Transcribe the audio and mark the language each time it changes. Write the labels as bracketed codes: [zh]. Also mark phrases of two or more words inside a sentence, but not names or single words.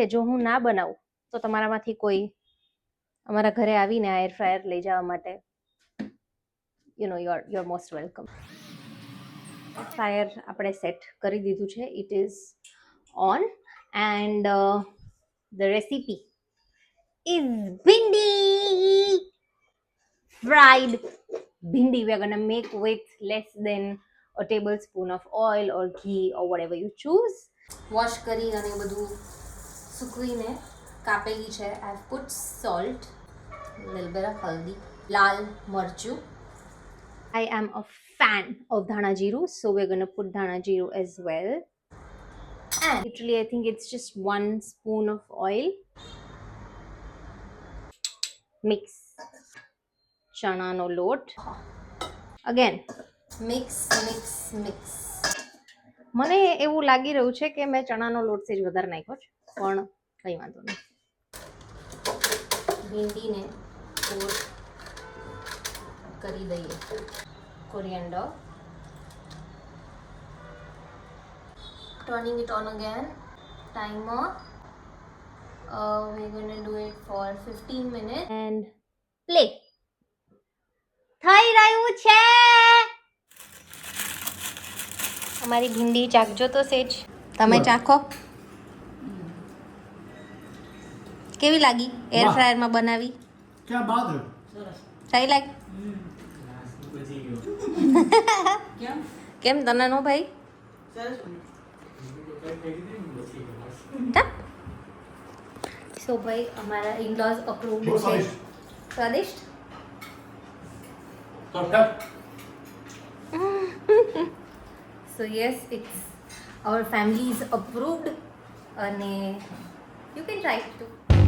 [gu] જો હું ના બનાવું તો તમારામાંથી કોઈ અમારા ઘરે આવીને આ [en] air fryer [gu] લઈ જવા માટે, [en] you know, you are most welcome. ફ્રાયર [gu] આપણે સેટ કરી દીધું છે, [en] it is on and the recipe is ભીંડી, fried bhindi. We are going to make with less than a tablespoon of oil or ghee or whatever you choose. [gu] વોશ કરી અને બધું સૂકવીને કાપેલી છે. [en] I have put salt, little bit of haldi, [gu] લાલ મરચું. [en] I am a fan of [gu] ધાણા જીરું, [en] so we're going to put [gu] ધાણા જીરું [en] as well. And literally I think it's just 1 spoon of oil. [gu] Mix ચણાનો લોટ. [en] again mix mix mix. [gu] મને એવું લાગી રહ્યું છે કે મેં ચણાનો લોટ સેજ વધારે નાખ્યો છે, પણ કંઈ વાંધો નહીં. ભીંડીને કોટ કરી દઈએ. [en] કોરિએન્ડર, turning it on again. Timer. We're going to do it for 15 minutes and play. [gu] થઈ રહ્યું છે. અમારી ભીંડી ચાખજો તો સેજ. તમે ચાખો. કેવી લાગી [en] air fryerમાં [gu] બનાવી? [hi] क्या बात है. [gu] સારી લાગી? કેમ તને નો ભાઈ? સો ભાઈ અમારા [en] in-laws approved [gu] છે. સ્વાદિષ્ટ. [en] So yes, it's our family is approved and you can try it too.